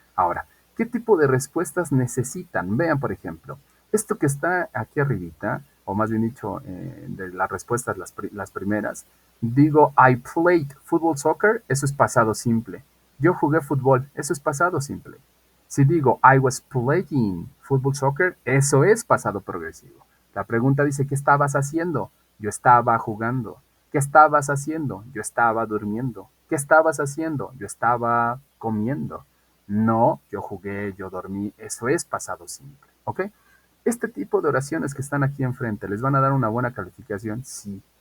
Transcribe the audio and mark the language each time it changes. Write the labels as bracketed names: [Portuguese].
[Spanish] Ahora, ¿qué tipo de respuestas necesitan? Vean, por ejemplo, esto que está aquí arribita, o más bien dicho, de las respuestas, las primeras, digo, [English] I played football soccer, [Spanish] eso es pasado simple. Yo jugué fútbol, eso es pasado simple. Si digo [English] I was playing football soccer, [Spanish] eso es pasado progresivo. La pregunta dice, ¿qué estabas haciendo? Yo estaba jugando. ¿Qué estabas haciendo? Yo estaba durmiendo. ¿Qué estabas haciendo? Yo estaba comiendo. No, yo jugué, yo dormí. Eso es pasado simple. ¿Ok? Este tipo de oraciones que están aquí enfrente, ¿les van a dar una buena calificación? Sí.